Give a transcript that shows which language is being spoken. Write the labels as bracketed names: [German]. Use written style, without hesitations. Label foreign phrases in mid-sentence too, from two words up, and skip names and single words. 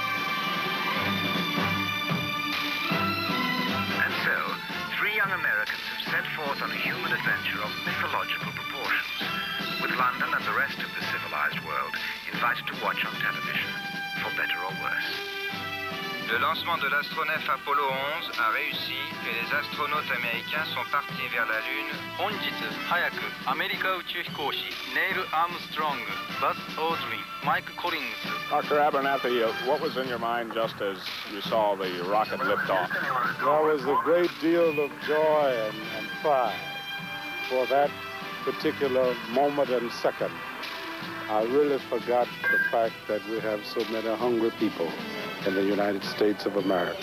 [English] And so, 3 young Americans have set forth on a human adventure of mythological proportions, with London and the rest of the civilized world invited to watch on television, for better or worse. [French] Le lancement de l'astronef Apollo 11 a réussi et les astronautes américains sont partis vers la Lune. [Japanese] 本日早くアメリカ宇宙飛行士ネイル・アームストロング、バス・オーズリン、マイク・コリングス。 [English] Dr. Abernathy, what was in your mind just as you saw the rocket lift off? There was a great deal of joy and pride for that particular moment and second. I really forgot the fact that we have so many hungry people in the United States of America.